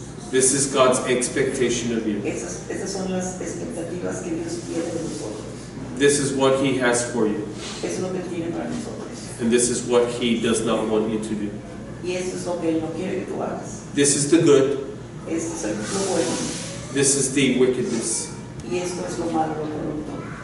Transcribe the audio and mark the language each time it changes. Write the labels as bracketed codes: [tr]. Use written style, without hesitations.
[en] This is God's expectation of you. [es] Esas son las expectativas que Dios quiere de nosotros. [en] This is what He has for you. [es] Eso es lo que Él tiene para nosotros. [en] And this is what He does not want you to do. [es] Y eso es lo que Él no quiere que tú hagas. [en] This is the good. [es] Esto es lo bueno. [en] This is the wickedness. [es] Y esto es lo malo, lo corrupto.